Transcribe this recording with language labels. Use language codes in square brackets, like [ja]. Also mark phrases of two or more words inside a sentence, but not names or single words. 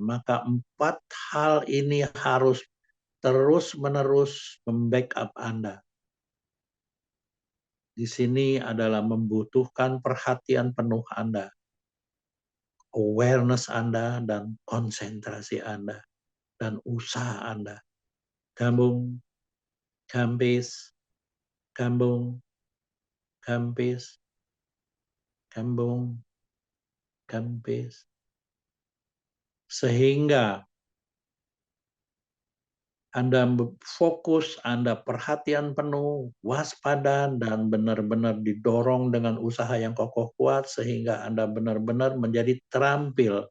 [id] Maka 4 hal ini harus terus-menerus membackup Anda. Di sini adalah membutuhkan perhatian penuh Anda, awareness Anda, dan konsentrasi Anda, dan usaha Anda. Gambung, gampis, gambung, gampis, gambung, gampis. Sehingga Anda fokus, Anda perhatian penuh, waspada, dan benar-benar didorong dengan usaha yang kokoh kuat, sehingga Anda benar-benar menjadi terampil.